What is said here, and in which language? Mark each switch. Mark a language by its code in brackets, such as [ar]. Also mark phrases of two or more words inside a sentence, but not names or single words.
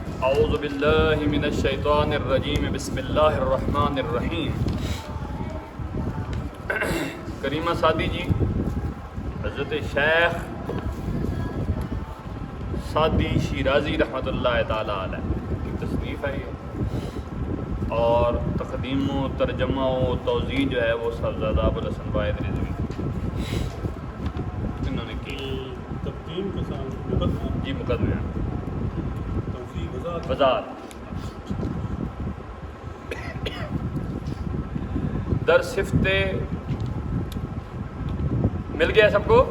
[ar] اعوذ باللہ من الشیطان الرجیم بسم اللہ الرحمن الرحیم۔ [ur] کریمہ سعدی جی، حضرت شیخ سعدی شیرازی [ar] رحمۃ اللہ تعالیٰ علیہ [ur] کی تصنیف ہے یہ، اور تقدیم و ترجمہ و توضیح جو ہے وہ صاحبزادہ ابوالحسن واحد رضوی انہوں نے کی۔ تقدیم کے ساتھ مقدمہ، جی مقدمہ توضیح وضاحت۔ [fa] در صفت [ur] مل گیا سب کو؟